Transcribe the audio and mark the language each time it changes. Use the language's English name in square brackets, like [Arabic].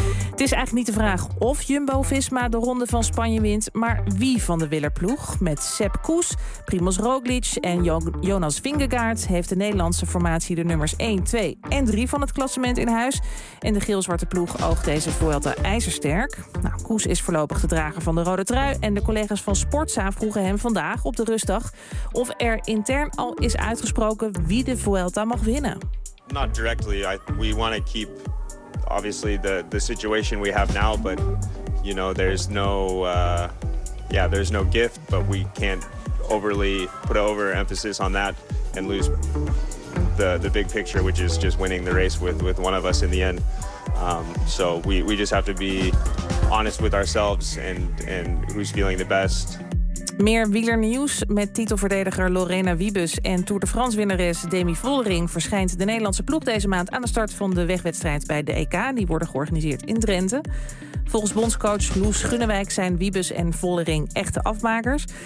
[Dutch] Het is eigenlijk niet de vraag of Jumbo-Visma de ronde van Spanje wint, maar wie van de wielerploeg met Sepp Kuss, Primoz Roglic en Jonas Vingegaard heeft de Nederlandse formatie de nummers 1, 2 en 3 van het klassement in huis. En de geel-zwarte ploeg oogt deze Vuelta ijzersterk. Nou, Kuss is voorlopig de drager van de rode trui en de collega's van Sportza vroegen hem vandaag op de rustdag of er intern al is uitgesproken wie de Vuelta mag winnen. [English] Not directly. We want to keep obviously the situation we have now, but you know, there's no gift, but we can't overly put over emphasis on that and lose the big picture, which is just winning the race with one of us in the end. So we just have to be honest with ourselves and who's feeling the best. [Dutch] Meer wielernieuws met titelverdediger Lorena Wiebes en Tour de France winnares Demi Vollering verschijnt de Nederlandse ploeg deze maand aan de start van de wegwedstrijd bij de EK. Die worden georganiseerd in Drenthe. Volgens bondscoach Loes Gunnewijk zijn Wiebes en Vollering echte afmakers.